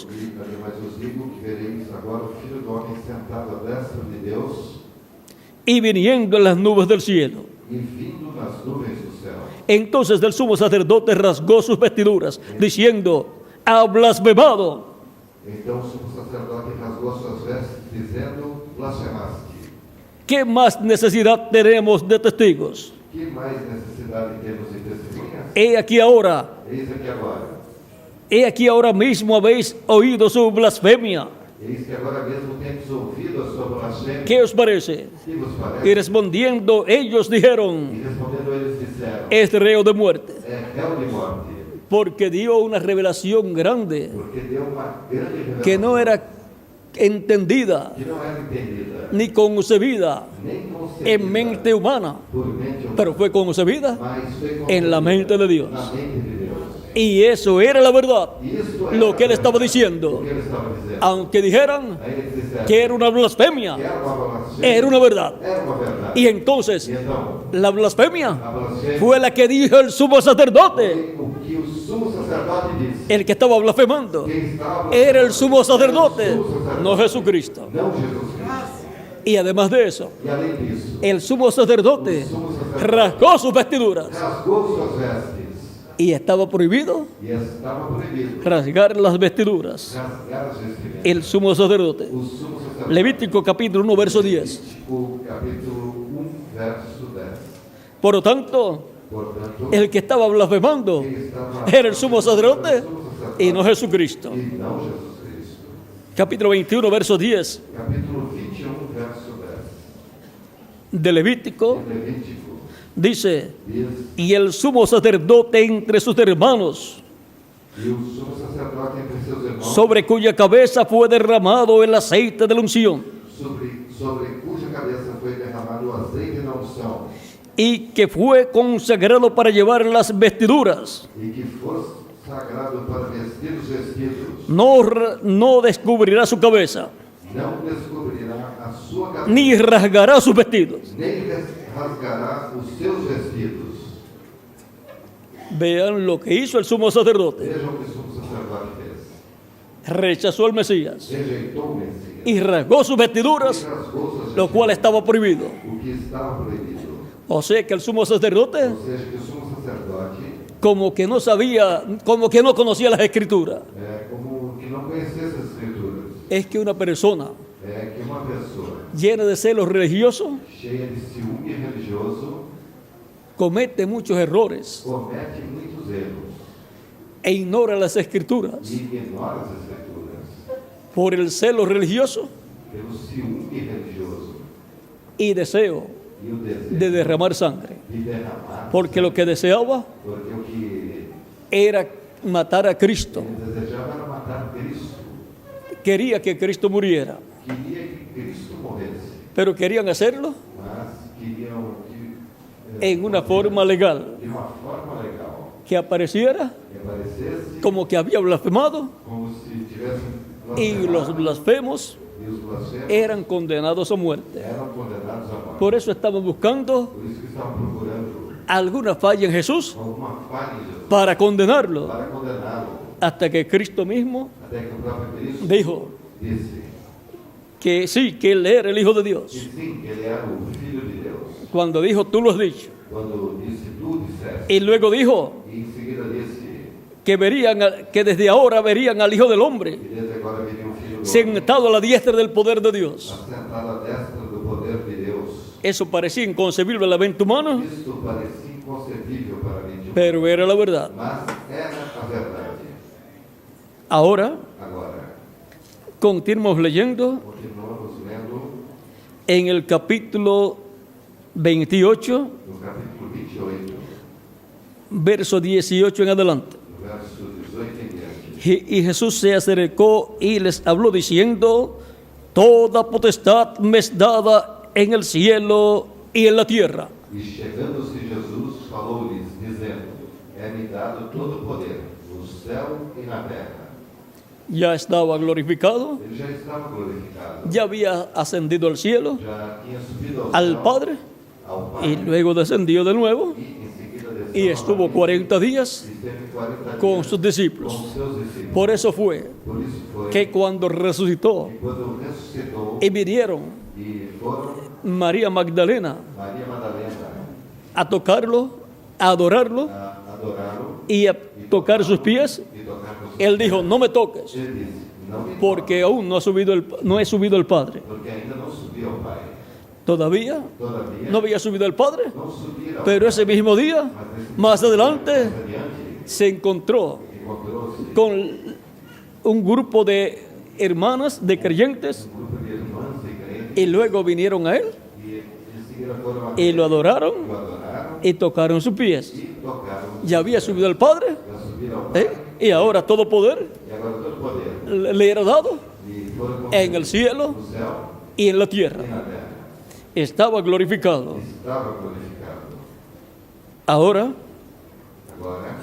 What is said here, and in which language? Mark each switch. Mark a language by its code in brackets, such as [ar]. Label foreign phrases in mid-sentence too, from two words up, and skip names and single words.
[pt] E ademais vos digo que vereis agora o Filho do Homem sentado à destra de Deus [es] Y viniendo en las nubes del cielo. [pt] e vindo nas nuvens do céu. [es] Entonces el sumo sacerdote rasgó sus vestiduras, diciendo: ha blasfemado. [pt] Então o sumo sacerdote rasgou suas vestes, dizendo: blasfemaste. [es] ¿Qué más necesidad tenemos de testigos? [pt] Que mais necessidade temos de testemunhas? [es] He aquí ahora, [pt] Eis aqui agora [es] mismo habéis oído su blasfemia. [pt] Eis que agora mesmo temos ouvido a sua blasfêmia. [es] ¿Qué os parece? [pt] Que vos [es] Y [pt] parece? [es] respondiendo ellos dijeron: [pt] E respondendo eles disseram: [es] es reo de muerte, [pt] é réu de morte, [es] porque dio una revelación grande [pt] porque deu uma grande revelação [es] que no era entendida [pt] que não era entendida, [es] ni concebida [pt] nem concebida [es] en mente humana, [pt] por mente humana, [es] pero fue concebida [pt] mas foi [es] en la mente de Dios. [pt] na mente de Deus. [es] Y eso era la verdad, [pt] E isto era [es] lo que él estaba [pt] o [es] diciendo. [pt] que ele estaba dizendo. [es] Aunque dijeran [pt] Aí eles disseram [es] que era una blasfemia, [pt] que era uma blasfêmia, [es] era una verdad. [pt] era uma verdade. [es] Y entonces [pt] E então, [es] la blasfemia [pt] a blasfêmia [es] fue la que dijo el sumo sacerdote, [pt] foi o que o sumo sacerdote disse. [es] el que estaba blasfemando. [pt] Quem estava [es] Era el sumo sacerdote, [pt] Era o sumo sacerdote, [es] no Jesucristo. [pt] não Jesus Cristo. [es] Y además de eso, [pt] E além disso, [es] el sumo sacerdote rasgó sus vestiduras [pt] rasgou suas vestes [es] y estaba prohibido [pt] e estava proibido [es] rasgar las vestiduras. [pt] rasgar as vestimentas. [es] El sumo sacerdote. [pt] O sumo sacerdote. [es] Levítico capítulo 1, verso 10. [pt] Levítico capítulo 1, verso 10. [es] Por lo tanto, [pt] Portanto, [es] el que estaba blasfemando [pt] quem estava [es] era el sumo sacerdote, [pt] sumo sacerdote, [es] y no Jesucristo. [pt] e não Jesus Cristo. [es] Capítulo 21, verso 10 [pt] Capítulo 21, verso 10. [es] de Levítico [pt] Levítico [es] dice: [pt] diz: [es] y el sumo sacerdote entre sus hermanos, [pt] e o sumo sacerdote entre seus irmãos, [es] sobre cuya cabeza fue derramado el aceite de la unción, [pt] sobre cuja cabeça foi derramado o azeite da unção, [es] y que fue consagrado para llevar las vestiduras, [pt] e que fosse sagrado para vestir os vestidos, [es] no descubrirá su cabeza, [pt] não descobrirá a sua cabeça, [es] ni rasgará sus vestidos. [pt] nem rasgará os seus vestidos. [es] Vean lo que hizo el sumo sacerdote. [pt] Vejam o que o sumo sacerdote fez. [es] Rechazó al Mesías [pt] Rejeitou o Messias. [es] y rasgó sus vestiduras, [pt] E rasgou suas [es] lo cual estaba prohibido. [pt] o que estava proibido. [es] O sea que el sumo sacerdote, [pt] Ou seja, que o sumo sacerdote [es] como que no sabía, como que no conocía las escrituras. [pt] como que não conhecia as escrituras. [es] Es que una persona [pt] Que uma pessoa [es] llena de celos religiosos [pt] cheia de ciúme religioso [es] comete muchos errores [pt] comete muitos erros [es] e ignora las escrituras [pt] e ignora as escrituras [es] por el celo religioso [pt] pelo ciúme religioso [es] y deseo [pt] e o desejo [es] de derramar sangre. [pt] de derramar, [es] Porque lo que deseaba [pt] porque o que [es] era matar a Cristo. [pt] ele desejava era matar Cristo, [es] Quería que Cristo muriera, [pt] queria que Cristo morresse, [es] pero querían hacerlo [pt] mas queriam [es] en una forma legal, [pt] de uma forma legal, [es] que apareciera [pt] que aparecesse [es] como que había blasfemado, [pt] como se tivessem [es] y los blasfemos [pt] e os blasfemos [es] eran condenados a muerte. [pt] eram condenados à morte. [es] Por eso estaban buscando [pt] Por isso que estavam procurando [es] alguna falla en Jesús [pt] alguma falha em Jesus [es] para condenarlo, [pt] para condená-lo, [es] hasta que Cristo mismo [pt] até que o próprio Cristo [es] dijo [pt] disse [es] que sí, que Él era el Hijo de [pt] que [es] Dios. [pt] sim, que ele era o Filho de Deus. [es] Cuando dijo, tú lo has dicho. [pt] Quando disse, tu disseste, [es] Y luego dijo [pt] e em seguida disse, [es] que desde ahora verían al Hijo del Hombre [pt] e desde agora viria o Filho do Homem, [es] sentado a la diestra del poder de Dios. [pt] assentado à destra do poder de Deus. [es] Eso parecía inconcebible a la mente humana, [pt] Isto parecia inconcebível para a mente humana, [es] pero era la verdad. [pt] mas era a verdade. [es] Ahora [pt] Agora, [es] continuamos leyendo [pt] continuamos lendo [es] en el capítulo 28, [pt] no capítulo 28, [es] verso 18 en adelante. [pt] no verso 18 em diante. [es] Y Jesús se acercó y les habló diciendo: toda potestad me es dada en el cielo y en la tierra. [pt] E chegando-se Jesus, falou-lhes, dizendo: é-me dado todo o poder, no céu e na terra. [es] Ya estaba glorificado, [pt] Ele já estava glorificado, [es] ya había ascendido al cielo, [pt] já tinha subido ao [es] al [pt] céu, [es] Padre, [pt] ao [es] y [pt] Pai, [es] luego descendió de nuevo [pt] e em seguida [es] y [pt] desceu [es] estuvo [pt] novamente, [es] 40 días [pt] e esteve 40 [es] con [pt] dias [es] sus discípulos. [pt] com seus discípulos. [es] Por eso fue [pt] Por isso foi [es] que cuando resucitó [pt] que quando ressuscitou [es] y vinieron [pt] e foram [es] María Magdalena [pt] Maria Madalena [es] a tocarlo, a adorarlo [pt] a adorá-lo [es] y a tocar sus pies, [pt] e tocar com seus [es] él dijo: no me toques, [pt] Ele disse: não me [es] porque aún no he subido el Padre. [pt] porque ainda não subi ao Pai. [es] Todavía [pt] Todavia, [es] no había subido el Padre, [pt] não subir ao [es] pero ese mismo día, más adelante, [pt] adiante, [es] se encontró [pt] encontrou-se [es] con un grupo de hermanas, de creyentes, [pt] um grupo de irmãs e crentes [es] y luego vinieron a él [pt] e em seguida foram a [es] y lo adoraron [pt] o adoraram [es] y tocaron sus pies. [pt] e tocaram [es] Ya había subido el Padre, [pt] para subir ao Pai. [es] y ahora todo poder [pt] E agora todo o poder [es] le era dado [pt] e foram [es] en el cielo [pt] no céu [es] y en la [pt] e [es] tierra. [pt] na terra. [es] Estaba glorificado. [pt] Estava glorificado. [es] Ahora [pt] Agora,